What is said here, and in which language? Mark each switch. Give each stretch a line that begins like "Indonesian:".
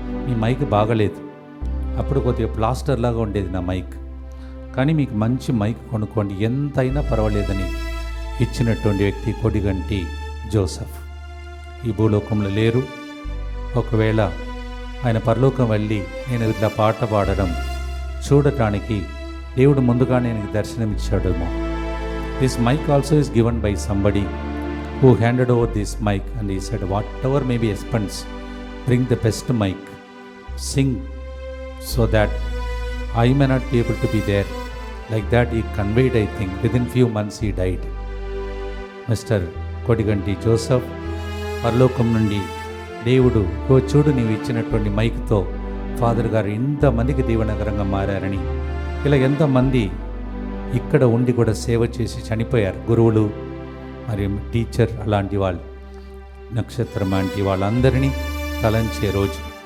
Telugu: మీ mic బాగలేదు, అప్పుడు కొద్దిగా ప్లాస్టర్ లాగా ఉండేది నా మైక్, కానీ మీకు మంచి మైక్ కొనుక్కోండి, ఎంతైనా పర్వాలేదని ఇచ్చినటువంటి వ్యక్తి కొడిగంటి జోసెఫ్. ఈ భూలోకంలో లేరు. ఒకవేళ ఆయన పరలోకం వెళ్ళి నేను ఇట్లా పాట పాడడం చూడటానికి దేవుడు ముందుగానే నాకు దర్శనమిచ్చాడేమో.
English: This mic also is given by somebody who handed over this mic and he said, whatever may be expense, bring the best mic, sing so that I may not be able to be there. Like that he conveyed, I think, within few months he died. Mr.
Telugu: Kodiganti Joseph పరలోకం నుండి దేవుడు చూడు నీవు ఇచ్చినటువంటి మైక్తో father గారు ఇంతమందికి దీవనకరంగా మారారని, ఇలా ఎంతమంది ఇక్కడ ఉండి కూడా సేవ చేసి చనిపోయారు. గురువులు, మరి టీచర్, అలాంటి వాళ్ళు, నక్షత్రం లాంటి వాళ్ళందరినీ తలంచే రోజు.